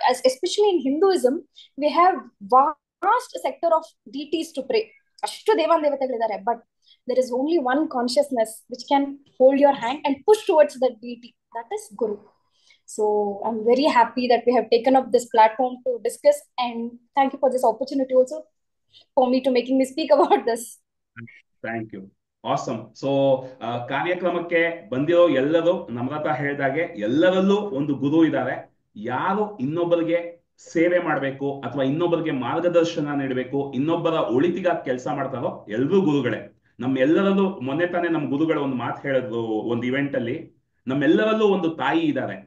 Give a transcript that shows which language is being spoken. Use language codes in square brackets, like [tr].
[en] Especially in Hinduism we have vast sector of deities to pray. [kn] ಅಷ್ಟು ದೇವತೆಗಳಿದ್ದಾರೆ, [en] But there is only one consciousness which can hold your hand and push towards that deity, that is Guru. So I'm very happy that we have taken up this platform to discuss, and thank you for this opportunity also for me to making me speak about this. Thank you. Awesome. [kn] So ಕಾರ್ಯಕ್ರಮಕ್ಕೆ ಬಂದಿರೋ ಎಲ್ಲರೂ ನಮ್ರತಾ ಹೇಳಿದಾಗೆ ಎಲ್ಲರಲ್ಲೂ ಒಂದು ಗುರು ಇದ್ದಾರೆ. ಯಾರು ಇನ್ನೊಬ್ಬರಿಗೆ ಸೇವೆ ಮಾಡಬೇಕು ಅಥವಾ ಇನ್ನೊಬ್ಬರಿಗೆ ಮಾರ್ಗದರ್ಶನ ನೀಡಬೇಕು, ಇನ್ನೊಬ್ಬರ ಒಳಿತಿಗಾಗಿ ಕೆಲಸ ಮಾಡ್ತಾರೋ ಎಲ್ಲರೂ ಗುರುಗಳೇ. ನಮ್ಮೆಲ್ಲರಲ್ಲೂ ಮೊನ್ನೆ ತಾನೇ ನಮ್ಮ ಗುರುಗಳು ಒಂದು ಮಾತು ಹೇಳಿದ್ರು ಒಂದು ಇವೆಂಟ್ ಅಲ್ಲಿ, ನಮ್ಮೆಲ್ಲರಲ್ಲೂ ಒಂದು ತಾಯಿ ಇದ್ದಾರೆ.